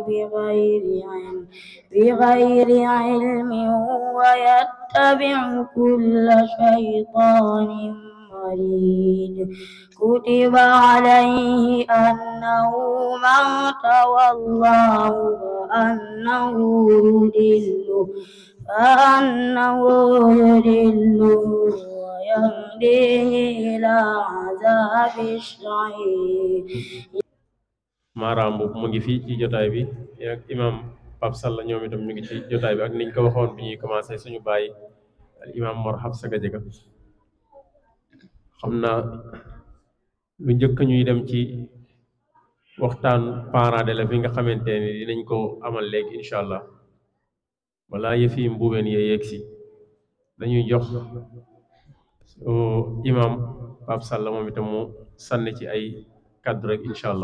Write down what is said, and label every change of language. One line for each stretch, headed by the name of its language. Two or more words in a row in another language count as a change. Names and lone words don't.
Arabic: بغير علم ويتبع كل شيطان مريد كتب عليه أنه من تولاه فأنه يضله ويهديه إلى عذاب السعير.
Wolof: maaraam boobu mu ngi fii ci jotaay bi ak imam Pape Sall ñoom itam ñu ngi ci jotaay bi ak niñ ko waxoon bi ñuy commencé suñu bàyyi al imam Mor Hafsa Gadiaga xam naa lu njëkk ñuy dem ci waxtaan
French: parents d'élèves
Wolof: yi nga xamante ni dinañ ko amal léegi
Arabic: إن شاء الله
Wolof: wala yëf yi mbuubeen yee yegg si dañuy jox imam Pape Sall moom itam mu sànni ci ay kàddu rek
Arabic: إن شاء الله.